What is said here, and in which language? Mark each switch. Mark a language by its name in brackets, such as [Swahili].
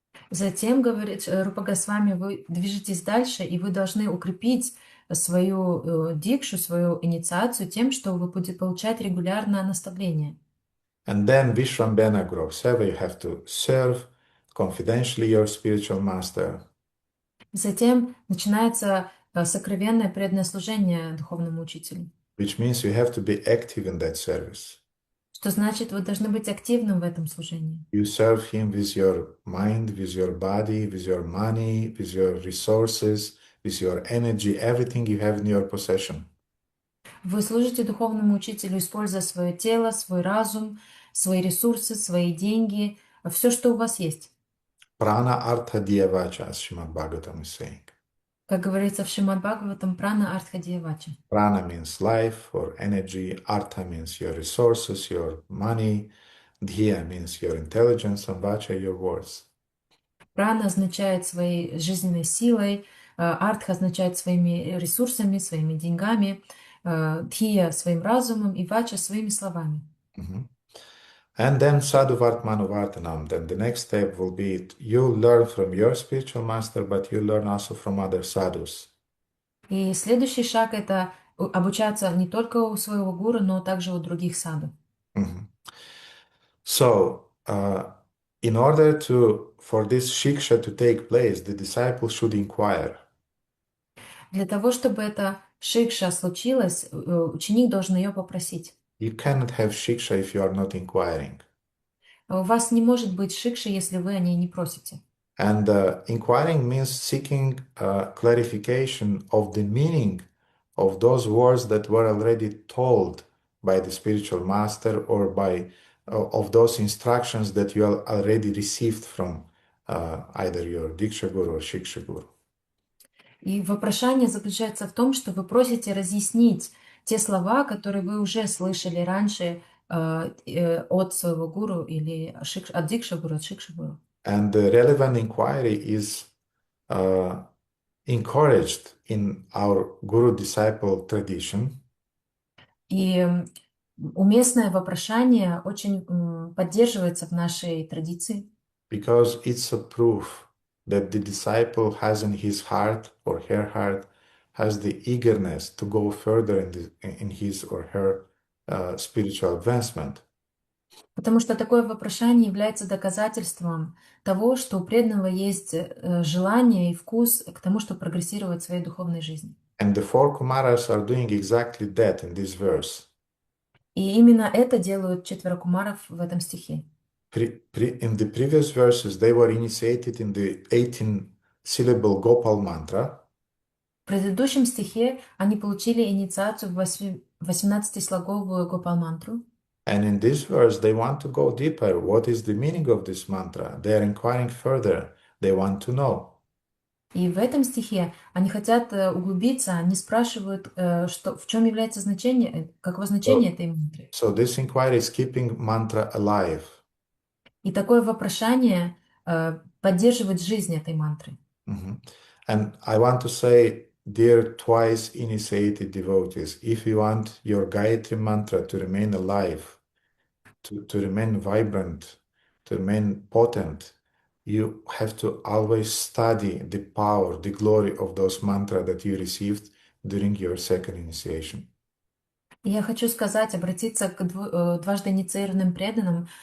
[Russian] Затем, говорит Рупа Госвами, вы движетесь дальше, и вы должны укрепить свою дикшу, свою инициацию тем, что вы будете получать регулярно наставление. [English] And then Vishwambena Guru Seva, you have to serve confidentially your spiritual master. [Russian] Затем начинается сокровенное преданное служение духовному учителю. [English] Which means you have to be active in that service. [Russian] Что значит, вы должны быть активным в этом служении. [English] You serve him with your mind, with your body, with your money, with your resources, with your energy, everything you have in your possession. [Russian] Вы служите духовному учителю, используя свое тело, свой разум, свои ресурсы, свои деньги, все, что у вас есть. [Sanskrit] Prana artha dhyavacha, [English] as Srimad Bhagavatam is saying. [Russian] Как говорится в Шримад Бхагаватам, [Sanskrit] прана артха дьявача. [English] Prana means life or energy, artha means your resources, your money, dhya means your intelligence, and vacha your words. [Russian] Прана означает своей жизненной силой, артха означает своими ресурсами, своими деньгами, дхия своим разумом и вача своими словами. [English] And then sadhuvartmanuvartanam. Then the next step will be you learn from your spiritual master, but you learn also from other sadhus. [Russian] И следующий шаг — это обучаться не только у своего гуру, но также у других саду. Mhm. [English] So, in order for this shiksha to take place, the disciple should inquire. [Russian] Для того, чтобы эта шикша случилась, ученик должен ее попросить. [English] You cannot have shiksha if you are not inquiring. [Russian] У вас не может быть шикши, если вы о ней не просите. [English] And inquiring means seeking clarification of the meaning of those words that were already told by the spiritual master or by of those instructions that you already received from either your Diksha Guru or Shiksha Guru. [Russian] И вопрошание заключается в том, что вы просите разъяснить те слова, которые вы уже слышали раньше от своего гуру или от Дикша Гуру, от Шикша Гуру. [English] And the relevant inquiry is encouraged in our guru-disciple tradition. [Russian] И уместное вопрошание очень поддерживается в нашей традиции. [English] Because it's a proof that the disciple has in his heart or her heart has the eagerness to go further in his or her spiritual advancement. [Russian] Потому что такое вопрошание является доказательством того, что у преданного есть желание и вкус к тому, чтобы прогрессировать в своей духовной жизни. [English] And the four Kumaras are doing exactly that in this verse. [Russian] И именно это делают четверо кумаров в этом стихе. [English] In the previous verses, they were initiated in the 18-syllable Gopal mantra. [Russian] В предыдущем стихе они получили инициацию в 18-слоговую Гопал-мантру. [English] And in this verse, they want to go deeper. What is the meaning of this mantra? They are inquiring further. They want to know. [Russian] И в этом стихе они хотят углубиться, они спрашивают, что, в чем является значение, каково значение этой мантры. [English] So this inquiry is keeping mantra alive. [Russian] И такое вопрошание поддерживает жизнь этой мантры. Mm-hmm. [English] And I want to say, dear twice initiated devotees, if you want your Gayatri mantra to remain alive, to remain vibrant, to remain potent, you have to always study the power, the glory of those mantras that you received during your second initiation. [Russian] Я хочу сказать, обратиться к дважды инициированным преданным.